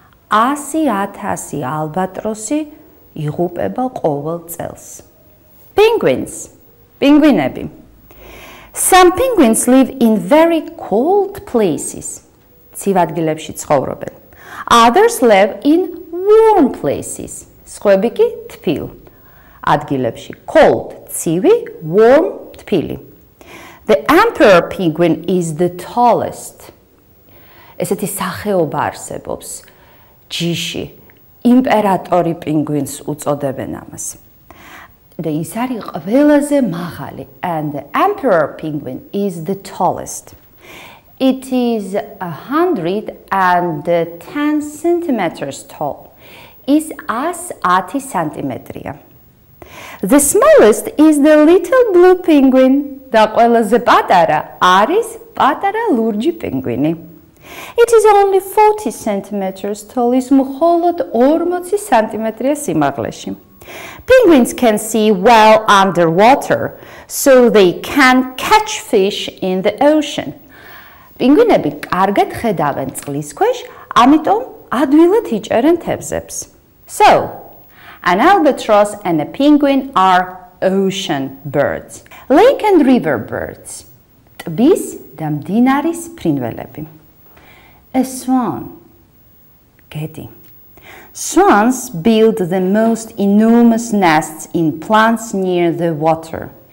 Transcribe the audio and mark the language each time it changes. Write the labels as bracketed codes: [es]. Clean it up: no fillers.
[ka] 100,000 albatrossi იღუპება ყოველ წელს. [en] Penguins, [ka] პინგვინები. [en] Some penguins live in very cold places. [ka] ცივ ადგილებში ცხოვრობენ. [en] Others live in warm places. [ka] სხვები კი თბილ ადგილებში. [en] Cold, ცივი, warm, თბილი. The emperor penguin is the tallest. [ka] ესეთი სახეობა არსებობს ჯიში. იმპერატორი პინგვინს უწოდებენ ამას. და ის არის ყველაზე მაღალი. [en] And the emperor penguin is the tallest. It is 110 centimeters tall. is 110 centimetrია. The smallest is the little blue penguin. [ka] და ყველაზე პატარა არის პატარა ლურჯი პინგვინი. [en] It is only 40 centimeters tall. [ka] ის მხოლოდ 40 სანტიმეტრია სიმაღლეში. [en] Penguins can see well underwater, so they can catch fish in the ocean. [ka] Penguinები კარგად ხედავენ წყლის ქვეშ, ამიტომ ადვილად იჭერენ თევზებს. [en] So, an albatross and a penguin are ocean birds. Lake and river birds. [ka] ტბის და მდინარის ფრინველები. [en] A swan. გედი. Swans build the most enormous nests in plants near the water.